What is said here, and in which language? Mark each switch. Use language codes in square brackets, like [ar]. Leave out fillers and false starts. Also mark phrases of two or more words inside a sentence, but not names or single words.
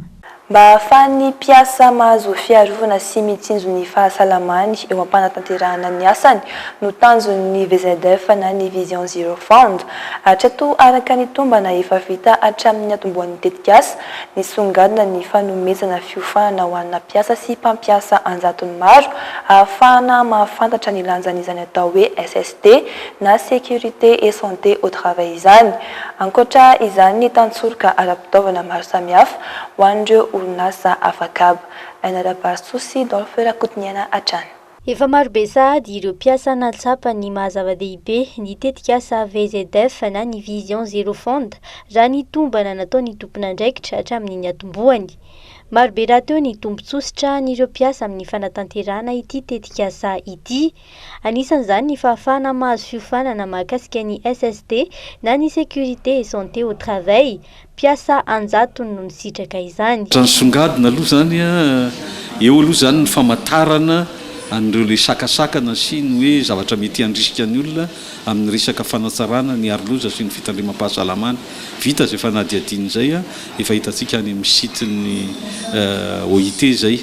[mg] Mba ahafahan'ny mpiasa mahazo fiarovana sy mitsinjo ny fahasalamany eo am-panatanterahana ny asany no tanjon'ny VZF na ny Vision Zero Fund. Hatreto araka ny tombana efa vita hatramin'ny atombohan'ny tetikasa ny songadina ny fanomezana fiofanana ho anna mpiasa sy mpampiasa anjatony maro ahafahana mahafantatra ny lanjan'izany atao hoe SST na [fr] sécurité et santé au travail [mg] izany. Ankoatra izany ny tantsoroka ara-pitaovana maro samihafa ho an'ireo orinasa afakaba. Ainara-Barsosi Dolphe Rakotiniana hatrany. Efa marobe sahady ireo mpiasa natsapa ny mahazava-dehibe ny tetikasa VZF na ny Vision Zero Fund raha ny tombana nataony tompon'andraikitra hatramin'ny atombohany. Marobe raha teo ny tombontsosotra n'ireo mpiasa amin'ny fanatanterahana ity tetikasa ity. Anisan'izany ny fahafahana mahazo fiofanana mahakasika ny SST na ny [fr] sécurité et santé au travail. [mg] Mpiasa anjatony no nisitraka izany. Transongadina aloha zany eo aloha zany ny famantarana an'ireo le sakasakana sy ny hoe zavatra mety handrisika ny olona amin'ny resaka fanatsarana ny aroloza sy ny fitandrimam-pahasalamana. Vita zay fanadihadiana zay efa hitantsika any amin'ny site-ny OIT zay.